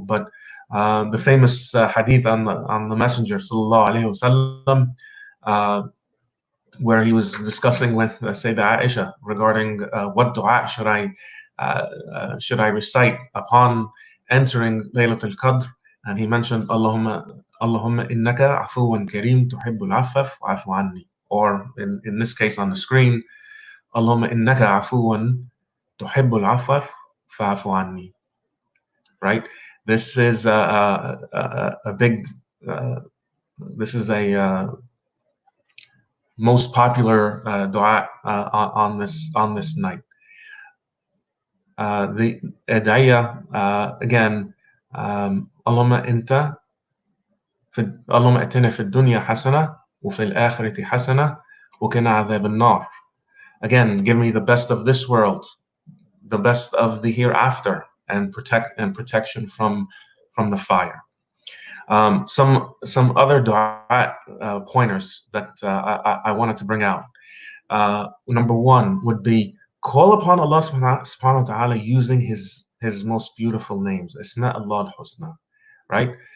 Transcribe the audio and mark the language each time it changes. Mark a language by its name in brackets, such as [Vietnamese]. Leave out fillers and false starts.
[English] But the famous hadith on the Messenger sallallahu alaihi wasallam, uh, where he was discussing with Sayyidah Aisha regarding what dua should I recite upon entering Laylatul Qadr, and he mentioned [Arabic] Allahumma innaka afuwan kareem tuhibbul afaf wa'fu anni, [English] or in this case on the screen, [Arabic] Allahumma innaka afuwan tuhibbul afaf fa'fu anni. [English] Right? This is a big. This is a most popular dua on this night. The adaya again, [Arabic] Allahumma inta اللهم اتنا في الدنيا حسنة وفي الآخرة حسنة وقنا عذاب النار. [English] Again, give me the best of this world, the best of the hereafter, and protection from the fire. Some other dua pointers that I wanted to bring out. Number one would be call upon Allah subhanahu wa ta'ala using his most beautiful names, Isma Allah al-Husna, right?